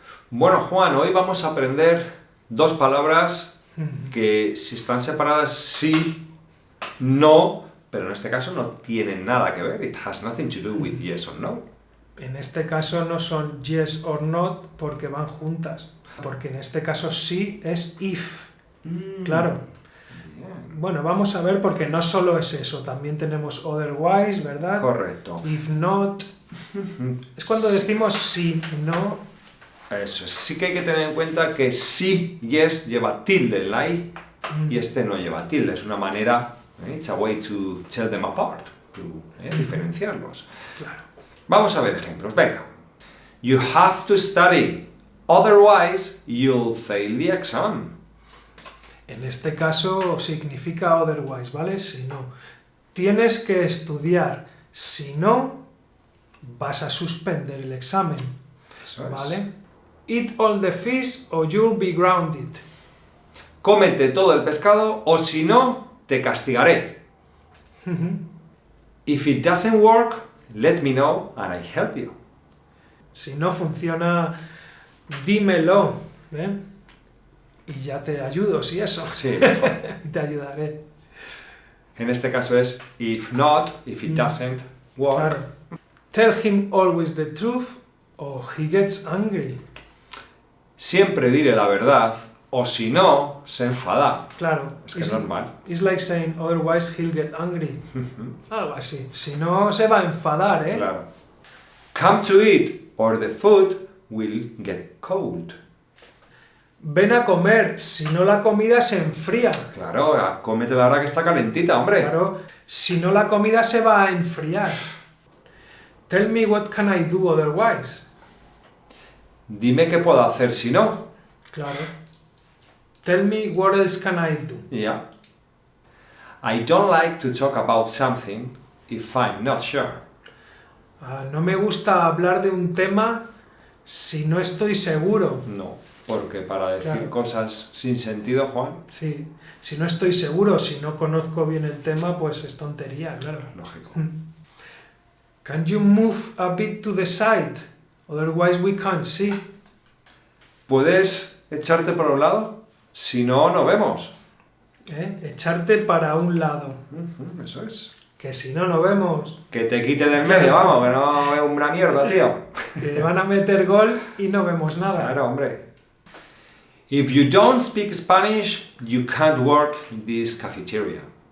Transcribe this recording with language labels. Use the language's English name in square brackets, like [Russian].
[Spanish] Bueno, Juan, hoy vamos a aprender dos palabras que si están separadas sí, no, pero en este caso no tienen nada que ver. [English] It has nothing to do with yes or no. [Spanish] En este caso no son [English] yes or not [Spanish] porque van juntas. Porque en este caso sí es if. Claro. Bueno, vamos a ver porque no solo es eso. También tenemos otherwise, ¿verdad? Correcto. [English] If not. [Spanish] Es cuando decimos sí, no. Eso es. Sí que hay que tener en cuenta que sí, yes, lleva tilde en la i y este no lleva tilde. Es una manera, [English] it's a way to tell them apart, to diferenciarlos. [Spanish] Claro. Vamos a ver ejemplos. Venga. [English] You have to study, otherwise you'll fail the exam. [Spanish] En este caso significa otherwise, ¿vale? Si no. Tienes que estudiar. Si no, vas a suspender el examen. Eso es. ¿Vale? [English] Eat all the fish or you'll be grounded. [Spanish] Cómete todo el pescado o si no, te castigaré. [English] If it doesn't work, let me know and I help you. [Spanish] Si no funciona, dímelo, ¿eh? Y ya te ayudo, si eso. Sí. Y te ayudaré. En este caso es [English] if not, if it doesn't work. [Spanish] Claro. [English] Tell him always the truth or he gets angry. [Spanish] Siempre diré la verdad, o si no, se enfada. Claro. Es que es normal. [English] It's like saying, otherwise he'll get angry. [Spanish] Algo así. Si no, se va a enfadar, ¿eh? Claro. Come to eat, or the food will get cold. Ven a comer, si no la comida se enfría. Claro, cómetela ahora que está calentita, hombre. Claro, si no la comida se va a enfriar. [English] Tell me what can I do otherwise. [Spanish] Dime qué puedo hacer si no. Claro. [English] Tell me what else can I do. Yeah. I don't like to talk about something if I'm not sure. [Spanish] No me gusta hablar de un tema si no estoy seguro. No, porque para decir Claro. cosas sin sentido, Juan, Sí, si no estoy seguro, si no conozco bien el tema, pues es tontería, claro. lógico. [English] Can you move a bit to the side? Otherwise we can't see. [Spanish] ¿Puedes echarte por un lado? Si no, no vemos. Echarte para un lado. Eso es. Que si no, no vemos. Que te quite del medio, vamos, que no es una mierda, tío. Que van a meter gol y no vemos nada. Claro, hombre. [English] If you don't speak Spanish, you can't work in this cafeteria.